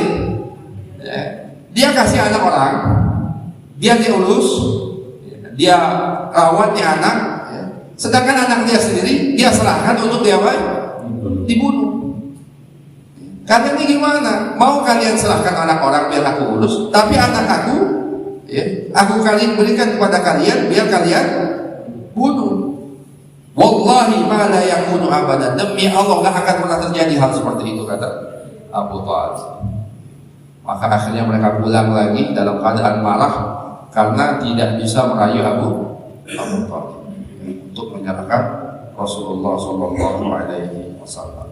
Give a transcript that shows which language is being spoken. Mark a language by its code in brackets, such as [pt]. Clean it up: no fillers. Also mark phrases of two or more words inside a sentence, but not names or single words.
[id] Dia kasih anak orang, dia diurus, dia rawatnya anak, sedangkan anak dia sendiri dia serahkan untuk dia dibunuh. Kalian ini gimana? Mau kalian serahkan anak orang biar aku urus, tapi anak aku, aku kalian berikan kepada kalian biar kalian bunuh. [ar] والله ما لا يكون أبدا. [id] Demi Allah gak akan pernah terjadi hal seperti itu, kata Abu Thalib. Maka akhirnya mereka pulang lagi dalam keadaan marah karena tidak bisa merayu Abu Thalib untuk menyerahkan [ar] رسول الله صلى الله عليه وسلم.